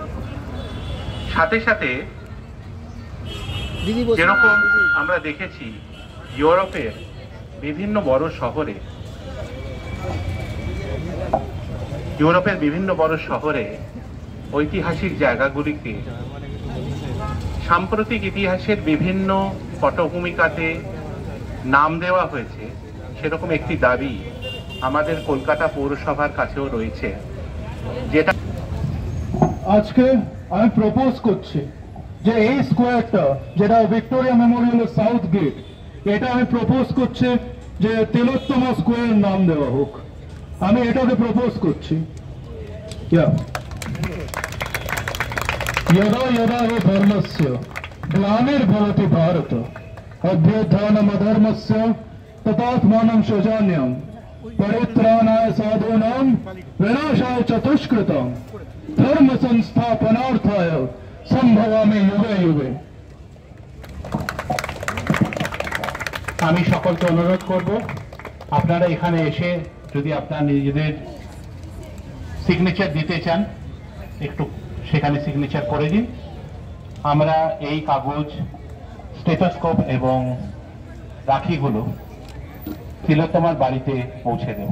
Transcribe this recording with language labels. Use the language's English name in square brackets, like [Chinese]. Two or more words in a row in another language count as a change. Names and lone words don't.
[Bangla] সাথে সাথে যেরকম আমরা দেখেছি ইউরোপের বিভিন্ন বড় শহরে ঐতিহাসিক জায়গাগুলিকে সাম্প্রতিক ইতিহাসের বিভিন্ন পটভূমিকাতে নাম দেওয়া হয়েছে, সেরকম একটি দাবি আমাদের কলকাতা পৌরসভার কাছেও রয়েছে, যেটা আজকে আমি প্রপোজ করছি যে এই স্কোয়ারটা যেটা ভিক্টোরিয়া মেমোরিয়ালের সাউথ গেট, এটা আমি প্রপোজ করছি যে তিলোত্তমা স্কোয়ার নাম দেওয়া হোক। আমি এটাকে প্রপোজ করছি। [Sanskrit] यदा यदा हि धर्मस्य ग्लानिर्भवति भारत अभ्युत्थानमधर्मस्य तदात्मानं सृजाम्यहं परित्राणाय साधूनां विनाशाय च दुष्कृतां धर्म संस्थापनार्थाय संभवामि युगे युगे। [Bangla] আমি সকলকে অনুরোধ করব আপনারা এখানে এসে যদি আপনারা নিজেদের সিগনেচার দিতে চান একটু সেখানে সিগনেচার করে দিন। আমরা এই কাগজ, স্টেথোস্কোপ এবং রাখিগুলো তিলোত্তমার বাড়িতে পৌঁছে দেব।